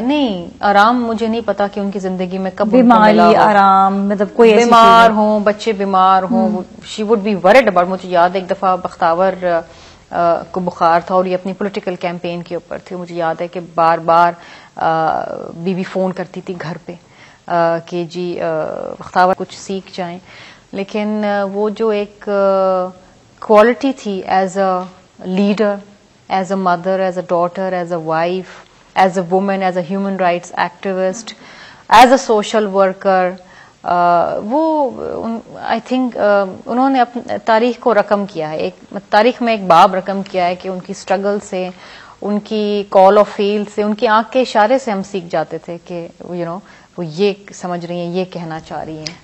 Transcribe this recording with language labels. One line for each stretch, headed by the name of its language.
Urdu: نہیں، آرام مجھے نہیں پتا کہ ان کی زندگی میں کب بیماری، آرام، مطلب کوئی بیمار ہوں، بچے بیمار ہوں،
English: She would be worried about.
Urdu: مجھے یاد ہے ایک دفعہ بختاور کو بخار تھا اور یہ اپنی پولیٹیکل کیمپین کے اوپر تھے. مجھے یاد ہے کہ بار بار بی فون کرتی تھی گھر پہ کہ جی بختاور کچھ سیکھ جائیں. لیکن وہ جو ایک کوالٹی تھی
English: as a leader, as a mother, as a daughter, as a wife, as a woman, as a human rights activist, as a social worker,
Urdu: وہ
English: I think
Urdu: انہوں نے اپنی تاریخ کو رقم کیا ہے، ایک تاریخ میں ایک باب رقم کیا ہے کہ ان کی اسٹرگل سے، ان کی کال آف فیل سے، ان کی آنکھ کے اشارے سے ہم سیکھ جاتے تھے کہ وہ یہ سمجھ رہی ہیں، یہ کہنا چاہ رہی ہیں.